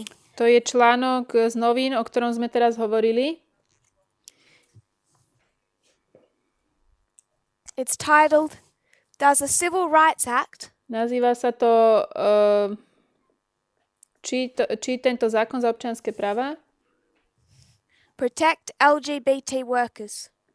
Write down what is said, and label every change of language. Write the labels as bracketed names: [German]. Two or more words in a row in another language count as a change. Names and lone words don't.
[Slovak] To je článok z novín, o ktorom sme teraz hovorili. [English] It's titled, Does the Civil Rights Act [Slovak] Nazýva sa to či tento zákon za občianske práva [English] protect LGBT workers?